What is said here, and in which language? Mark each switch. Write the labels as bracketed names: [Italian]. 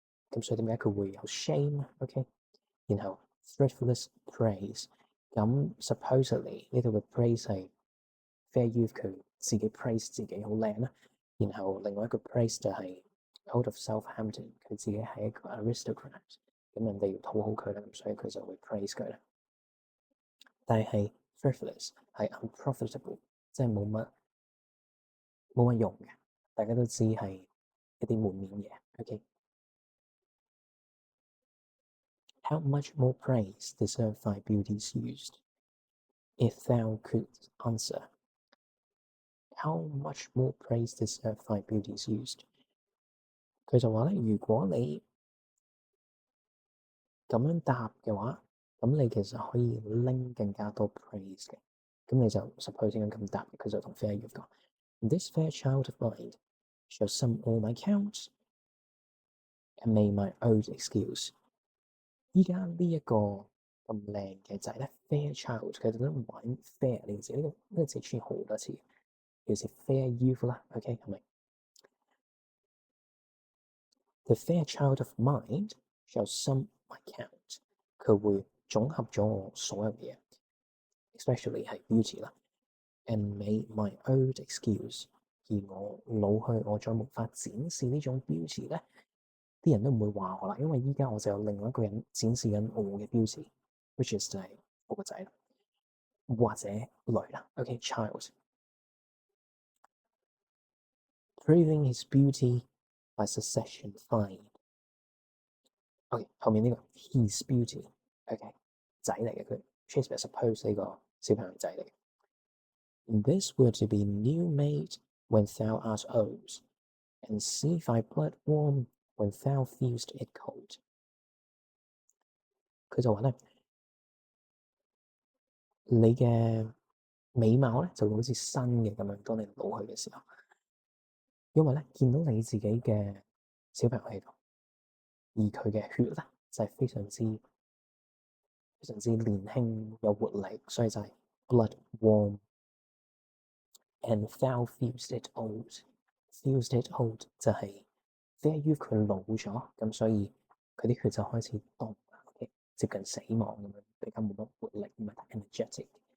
[Cantonese] 咁所以點解佢會有 shame？OK， 然後 frivolous praise， 咁 supposedly 呢度嘅 praise 係 fair youth 佢自己 praise 自己好靚啦，然後另外一個 praise 就係 out of Southampton 佢自己係一個 aristocrat， 咁人哋要討好佢啦，咁所以佢就會 praise 佢啦。但係 frivolous 係 unprofitable，即係冇乜用嘅，大家都知係一啲門面嘢。 OK。 [English] How much more praise deserve thy beauties used? If thou couldst answer, how much more praise deserve thy beauties used? [Cantonese] 佢就話咧，如果你咁樣答嘅話，咁你其實可以拎更加多 praise 嘅。咁你就 suppose 應該咁答，佢就同 Fair Youth 講： This fair child of mine shall sum all my counts and make my old excuse。依家呢一個咁靚嘅仔咧，fair child，佢特登玩 fair 呢個字，呢個字出現好多次，尤其是 fair youth 啦，OK 係咪？ The fair child of mind shall sum my count，佢會總合咗我所有嘅嘢 ，especially 係 beauty 啦， and make my old excuse，而我老去，我再無法展示呢種 beauty 咧，啲人都唔會話我啦，因為依家我就有另外一個人展示緊我嘅 beauty，which is 就係我個仔啦。或者女啦，OK child proving his beauty by succession fine。 OK 後面呢個 his beauty，OK 仔嚟嘅佢 Shakespeare suppose 呢個小朋友仔嚟嘅。 [English] This were to be new made when thou art old, and see thy blood warm when thou feelst it cold。 [Cantonese] 佢就話咧，你嘅美貌咧就會好似新嘅咁樣，當你老去嘅時候。因為咧見到你自己嘅小朋友喺度，而佢嘅血咧就係非常之年輕有活力，所以就係 blood warm and thou feelst it old。 feelst it old 就係 fair youth 佢老咗，咁所以佢啲血就開始凍啦，OK 接近死亡咁樣，比較冇乜活力，唔係太 energetic。